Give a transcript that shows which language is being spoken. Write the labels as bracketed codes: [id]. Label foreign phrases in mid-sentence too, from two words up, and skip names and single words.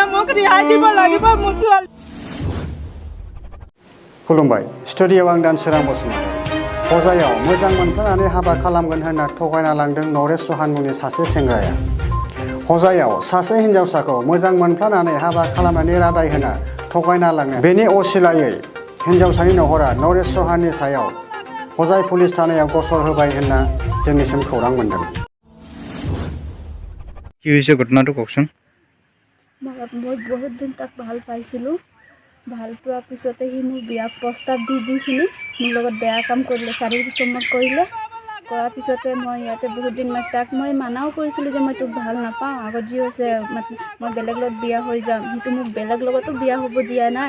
[brx] खुलुमबाय स्टुडिअ'आव आं दानसोरां बसुमतारी हजायाव मोजां मोनफ्लानानै हाबा खालामगोन होनना थगायना लांदों नरेश चौहान मुंनि सासे सेंग्राया हजायाव सासे हिन्जावसाखौ मोजां मोनफ्लानानै हाबा खालामनानै रादाय होना थगायना लाङो बेनि असिलायै हिन्जावसानि नखरा नरेश चौहाननि सायाव हजाय पुलिस थानायाव गसर होबाय होनना जोंनिसिम खौरां मोनदों। [as] কি হৈছে ঘটনাটো কওকচোন। মই বহুত দিন তাক ভাল পাইছিলোঁ। ভাল পোৱাৰ পিছতে সি মোক বিয়া প্ৰস্তাৱ দিখিনি মোৰ লগত বেয়া কাম কৰিলে, শাৰীৰিক সম্পৰ্ক কৰিলে। কৰাৰ পিছতে মই ইয়াতে বহুত দিন তাক মই মানাও কৰিছিলোঁ যে মই তোক ভাল নাপাওঁ, আগত যি হৈছে মই বেলেগ লগত বিয়া হৈ যাম, সেইটো মোক বেলেগ লগতো বিয়া হ'ব দিয়া নাই।